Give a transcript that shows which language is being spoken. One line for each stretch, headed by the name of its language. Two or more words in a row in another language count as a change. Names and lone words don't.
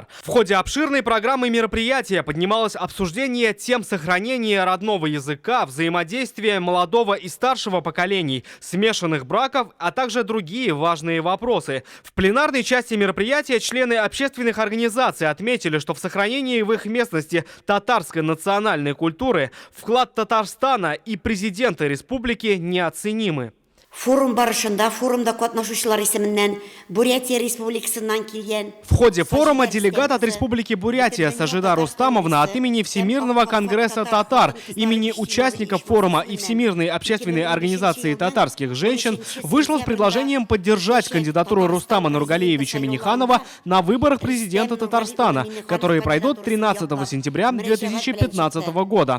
Russian: В ходе обширной программы мероприятия поднималось обсуждение тем сохранения родного языка, взаимодействия молодого и старшего поколений, смешанных браков, а также другие важные вопросы. В пленарной части мероприятия члены общественных организаций отметили, что в сохранении в их местности татарской национальной культуры вклад Татарстана и президента республики неоценимы.
Tatar: Форум барышында форумда катнашучылар исеменнән Бурятия республикасыннан килгән.
Russian: В ходе форума делегат от Республики Бурятия Сажида Рустамовна от имени Всемирного конгресса татар, имени участников форума и Всемирной общественной организации татарских женщин вышла с предложением поддержать кандидатуру Рустама Нургалиевича Минниханова на выборах президента Татарстана, которые пройдут 13 сентября 2015 года.